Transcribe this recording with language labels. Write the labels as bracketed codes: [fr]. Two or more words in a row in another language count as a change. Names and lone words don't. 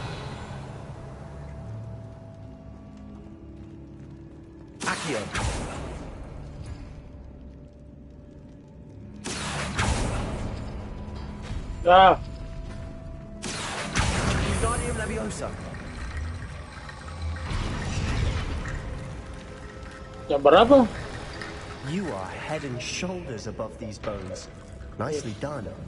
[en] Accio. Ah! Wingardium Leviosa. [ms] Yang berapa? [en] You are head and shoulders above these bones. Nicely done.